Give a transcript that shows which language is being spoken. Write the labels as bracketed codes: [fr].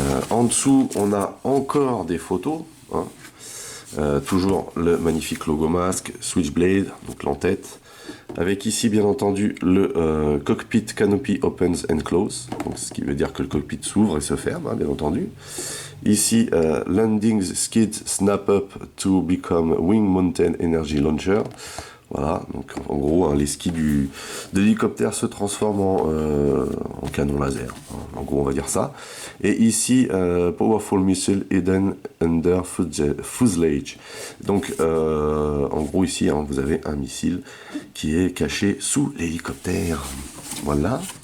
[fr] En dessous, on a encore des photos. Toujours le magnifique logo masque, Switchblade, donc l'entête, avec ici bien entendu le [en] cockpit canopy opens and close, [fr] donc ce qui veut dire que le cockpit s'ouvre et se ferme, bien entendu. [en] Ici, landing skid snap up to become wing mountain energy launcher. [fr] Voilà, donc en gros, les skis de l'hélicoptère se transforment en canon laser. En gros, on va dire ça. Et ici, [en] powerful missile hidden under fuselage. [fr] Donc, en gros, ici, vous avez un missile qui est caché sous l'hélicoptère. Voilà.